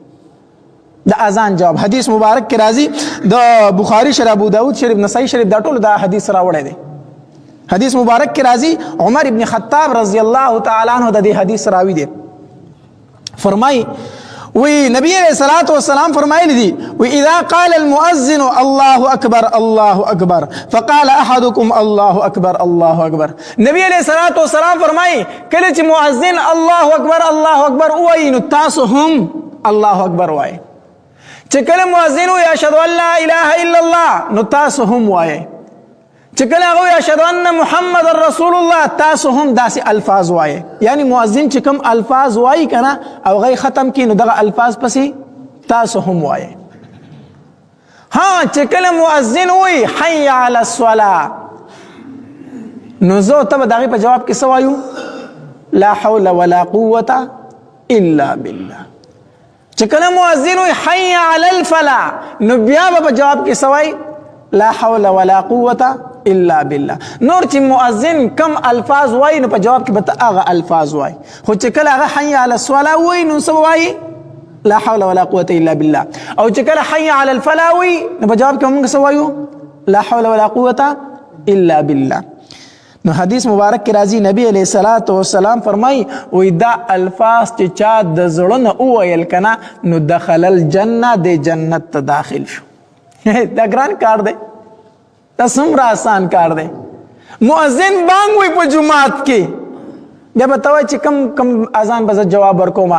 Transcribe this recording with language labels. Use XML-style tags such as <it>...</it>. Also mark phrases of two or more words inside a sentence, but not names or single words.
<ps>د اذان جواب حدیث مبارک کې راځي، د بخاری شریف، ابو داود شریف، نسائی شریف، دا ټول دا حدیث راوړی دی. حدیث مبارک کې راځي عمر ابن خطاب</ps> <ar>رضی الله تعالی عنہ</ar> <ps>د دې حدیث راوی دی. فرمای وی نبی</ps> <ar>علیہ الصلوۃ والسلام</ar> <ps>فرمایلی دي، وی</ps> <ar>اذا قال المؤذن الله اکبر الله اکبر فقال احدكم الله اکبر الله اکبر.</ar> <ps>نبی</ps> <ar>علیہ الصلوۃ والسلام</ar> <ps>فرمای کله چې مؤذن</ps> <ar>الله اکبر الله اکبر</ar> <ps>وایي نو تاسو هم الله اکبر وایي. چې کله مؤذن وایي</ps> <ar>اشهد ان لا اله الا الله</ar> <ps>نو تاسو هم وایي. چې کله هغه وایي</ps> <ar>اشهد ان محمد رسول الله</ar> <ps>تاسو هم داسې الفاظ وایي. یعنی مؤذن چې کوم الفاظ وایي کنه او هغه ختم کړي نو دغه الفاظ پسې تاسو هم وایي. ها چې کله مؤذن وایي</ps> <ar>حي علی الصلاه</ar> <ps>نو زه ته به د هغې په جواب کې څه وایو؟</ps> <ar>لا حول ولا قوة الا بالله.</ar> <ps>چې کله مؤذن وایي</ps> <ar>حي علی الفلاح</ar> <ps>نو بیا به په جواب کې څه وایي؟</ps> <ar>لا حول ولا قوة الا بالله.</ar> <ps>نور چې مؤذن کم الفاظ وایي نو په جواب کې به ته هغه الفاظ وایي. خو چې کله هغه</ps> <ar>حي علی الصلاه</ar> <ps>وایي نو څه وایي؟</ps> <ar>لا حول ولا قوة الا بالله.</ar> <ps>او چې کله</ps> <ar>حي علی الفلاح</ar> <ps>وایي نو په جواب کې موږ څه وایو؟</ps> <ar>لا حول ولا قوة الا بالله.</ar> <ps>نو حدیث مبارک کې راځي نبی</ps> <ar>علیہ الصلوۃ والسلام</ar> <ps>فرمایي وی دا الفاظ چې چا د زړه نه وویل کنه نو</ps> <ar>دخل الجنه،</ar> <ps>د جنت ته داخل شو. دا ګران کار دی، دا څومره آسان کار دی. مؤذن بانګ وی په جماعت کې، بیا به ته وایې چې کم اذان به زه جواب ورکوم.</ps>